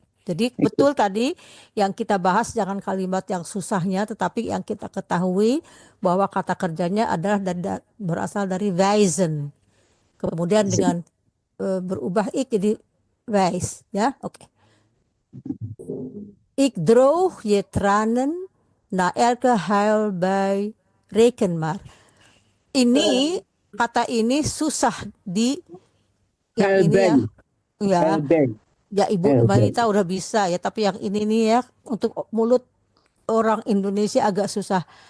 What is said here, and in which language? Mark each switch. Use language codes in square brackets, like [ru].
[id] Jadi betul tadi yang kita bahas jangan kalimat yang susahnya, tetapi yang kita ketahui bahwa kata kerjanya adalah berasal dari wijzen. Kemudian dengan berubah ik jadi wijs ya. Oke. [nl] Ik droog je tranen na elke huilbui, reken maar. [id] Ini kata ini susah di yang ini ya. Ya. Ya Ibu Marita udah bisa ya, tapi yang ini nih ya untuk mulut orang Indonesia agak susah.